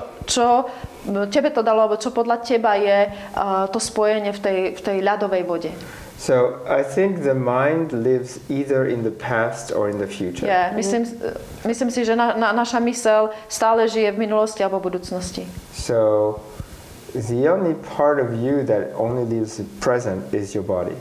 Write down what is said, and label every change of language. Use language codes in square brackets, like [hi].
[sk] Čo tebe to dalo, alebo čo podľa teba je to spojenie v tej ľadovej vode? [en] So I think the mind lives either in the past or in the future. [sk] Yeah, myslím si, že naša myseľ stále žije v minulosti alebo v budúcnosti. [en] So the only part of you that only lives present is your body.